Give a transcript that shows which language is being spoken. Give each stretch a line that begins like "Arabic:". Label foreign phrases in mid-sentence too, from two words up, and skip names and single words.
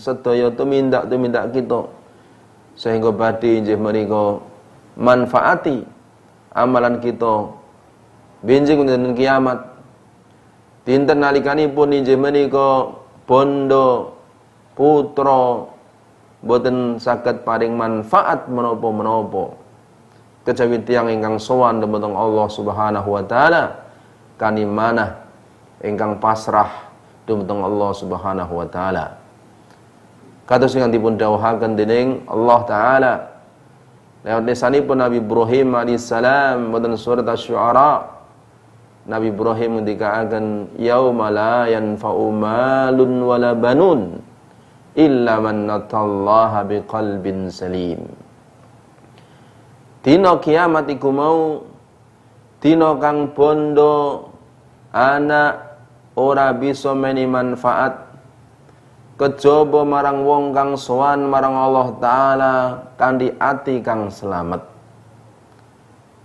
Javanese: sedaya tumindak kita, sehingga badhe injih menika manfaati amalan kita benjing dinten kiamat, dinten nalikanipun injih menika bondo putra boten saged paring manfaat menapa-menapa kejawi tiyang ingkang sowan dumateng Allah
Arabic: سبحانه وتعالى,
Javanese: kani manah ingkang pasrah dumateng Allah
Arabic: سبحانه وتعالى.
Javanese: Kados ingkang dipun dawuhaken dening Allah taala lewat lisanipun Nabi Ibrahim alaihissalam wonten surat Asy-Syu'ara.
Arabic: Nabi Ibrahim ngendikaaken يوم لا ينفع مال ولا بنون إلا من أتى الله بقلب سليم.
Javanese: Dina kiamat iku mau dina kang bondo anak ora bisa meni manfaat kejaba marang wong kang sowan marang Allah taala kanthi ati kang selamet.